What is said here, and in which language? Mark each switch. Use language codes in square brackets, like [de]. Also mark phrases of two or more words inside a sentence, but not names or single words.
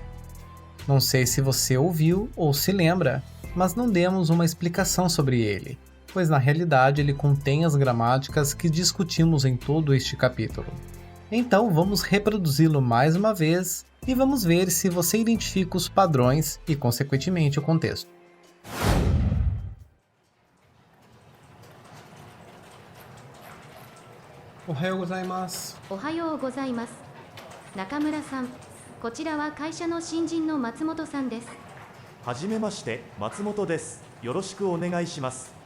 [pt] Não sei se você ouviu ou se lembra, mas não demos uma explicação sobre ele, pois na realidade ele contém as gramáticas que discutimos em todo este capítulo. Então vamos reproduzi-lo mais uma vez e vamos ver se você identifica os padrões e, consequentemente, o contexto. [ja] おはようございます. おはようございます。中村さん、こちらは会社の新人の松本さんです。はじめまして、松本です。よろしくお願いします。